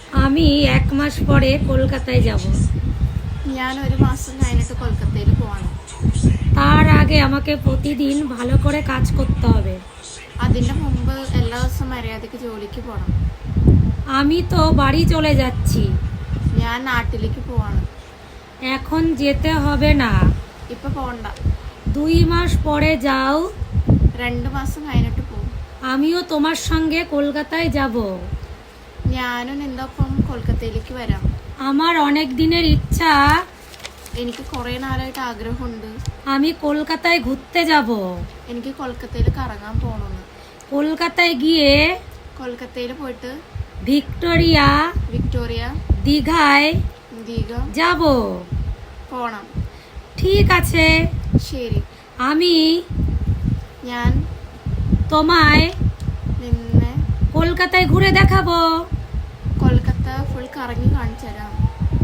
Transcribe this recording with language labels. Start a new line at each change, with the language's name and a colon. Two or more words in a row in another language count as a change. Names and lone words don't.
Bangla: আমি 1 মাস পরে কলকাতায় যাব।
Malayalam: ഞാൻ ഒരു മാസം കഴിഞ്ഞിട്ട് കൊൽക്കത്തയിൽ പോവാണ്.
Bangla: তার আগে আমাকে প্রতিদিন ভালো করে কাজ করতে হবে।
Malayalam: അതിന്റെ മുമ്പ് എല്ലാ ദിവസവും മര്യാദയ്ക്ക് ജോലിക്ക് പോകണം.
Bangla: আমি তো বাড়ি চলে যাচ্ছি।
Malayalam: ഞാൻ നാട്ടിലേക്ക് പോവാണ്.
Bangla: এখন যেতে হবে না,
Malayalam: ഇപ്പൊ പോകണ്ട.
Bangla: 2 মাস পরে যাও।
Malayalam: 2 മാസം കഴിഞ്ഞിട്ട് പോകും.
Bangla: আমিও তোমার সঙ্গে কলকাতায় যাব।
Malayalam: ഞാനും നിന്റെ ഒപ്പം കൊൽക്കത്തയിലേക്ക് വരാം.
Bangla: আমার অনেক দিনের ইচ্ছা,
Malayalam: എനിക്ക് കുറെ നാളായിട്ട് ആഗ്രഹമുണ്ട്.
Bangla: আমি কলকাতায় ঘুরতে যাব।
Malayalam: എനിക്ക് കൊൽക്കത്തയിൽ കറങ്ങാൻ പോകണമെന്ന്.
Bangla: কলকাতায় গিয়ে
Malayalam: കൊൽക്കത്തയിൽ പോയിട്ട്
Bangla: ভিক্টোরিয়া, দীঘায়
Malayalam: ദീഘ
Bangla: যাব।
Malayalam: പോണം.
Bangla: ঠিক আছে,
Malayalam: ശരി.
Bangla: আমি
Malayalam: ഞാൻ
Bangla: তোমায়
Malayalam: നിന്നെ
Bangla: কলকাতায় ঘুরে দেখাবো।
Malayalam: കൊൽക്കത്ത ഫുൾ കറങ്ങി കാണിച്ചു തരാം.